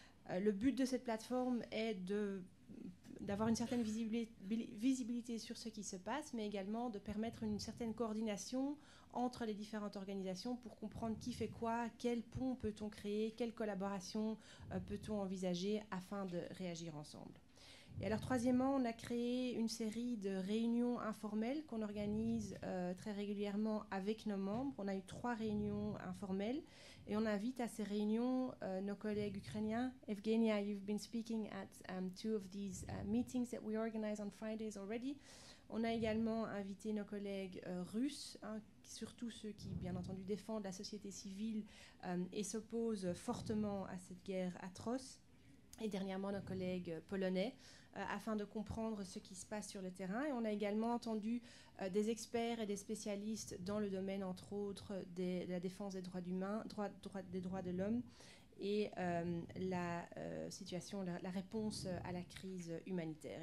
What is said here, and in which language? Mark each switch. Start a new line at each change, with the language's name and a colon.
French: Le but de cette plateforme est d'avoir une certaine visibilité sur ce qui se passe, mais également de permettre une certaine coordination entre les différentes organisations pour comprendre qui fait quoi, quel pont peut-on créer, quelle collaboration peut-on envisager afin de réagir ensemble. Et alors, troisièmement, on a créé une série de réunions informelles qu'on organise très régulièrement avec nos membres. On a eu 3 réunions informelles et on invite à ces réunions nos collègues ukrainiens.
English: Evgenia, you've been speaking at 2 of these meetings that we organize on Fridays already.
French: On a également invité nos collègues russes, surtout ceux qui, bien entendu, défendent la société civile et s'opposent fortement à cette guerre atroce. Et dernièrement, nos collègues polonais, afin de comprendre ce qui se passe sur le terrain. Et on a également entendu des experts et des spécialistes dans le domaine, entre autres, de la défense des droits humains, des droits de l'homme et la situation, la réponse à la crise humanitaire.